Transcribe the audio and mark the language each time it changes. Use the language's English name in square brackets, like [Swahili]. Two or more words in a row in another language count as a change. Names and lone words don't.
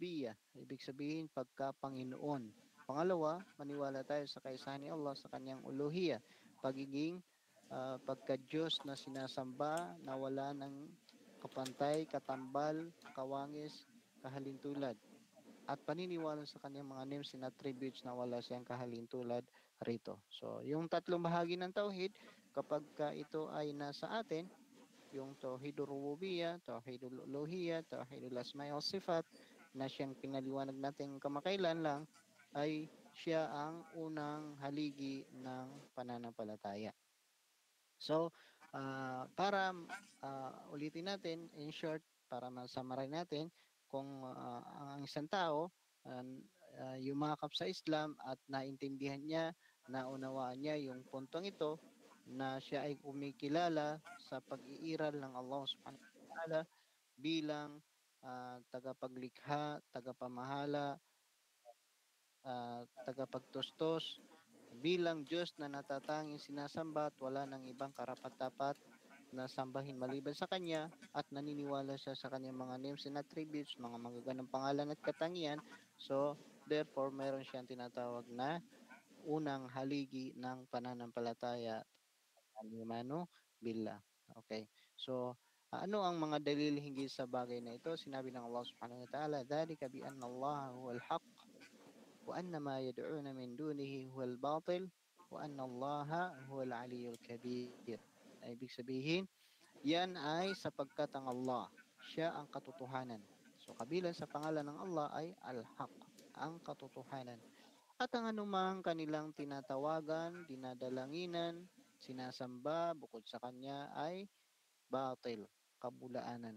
[Filipino] Ibig sabihin, pagka-Panginoon. Pangalawa, maniwala tayo sa kaisahan ni Allah sa kanyang uluhiyah, pagiging pagka-Diyos na sinasamba na wala ng kapantay, katambal, kawangis, kahalintulad. At paniniwala sa kanyang mga [English] names and attributes [Filipino] na wala siyang kahalintulad rito. So, yung tatlong bahagi ng tauhid, kapag ito ay nasa atin, yung [Arabic] توحيد الربوبية، توحيد الألوهية، توحيد الأسماء والصفات, [Filipino] na siyang pinaliwanag natin kamakailan lang, ay siya ang unang haligi ng pananampalataya. So, para ulitin natin, [English] in short, [Filipino] para masamaray natin, kung ang isang tao yumakap sa Islam at naintindihan niya, naunawaan niya yung puntong ito, na siya ay kumikilala sa pag-iiral ng [Arabic] الله سبحانه وتعالى [Filipino] bilang tagapaglikha, tagapamahala, tagapagtustos, bilang Diyos na natatanging sinasamba at wala ng ibang karapat-dapat na sambahin maliban sa Kanya, at naniniwala siya sa Kanyang mga [English] names and attributes, [Filipino] mga magagandang pangalan at katangian. [English] So, therefore, [Filipino] meron siyang tinatawag na unang haligi ng pananampalataya, [Arabic] الإيمان بالله. [Filipino] Okay. So, ano ang mga dalil hinggil sa bagay na ito? Sinabi ng [Arabic] الله سبحانه وتعالى ذلك بأن الله هو الحق وأن ما يدعون من دونه هو الباطل وأن الله هو العلي الكبير." [Filipino] Ibig sabihin, yan ay sapagkat ang Allah, siya ang katotohanan. So, kabilang sa pangalan ng Allah ay Al-Haq, ang katotohanan. At ang anumang kanilang tinatawagan, dinadalanginan, sinasamba bukod sa Kanya ay batil, kabulaanan.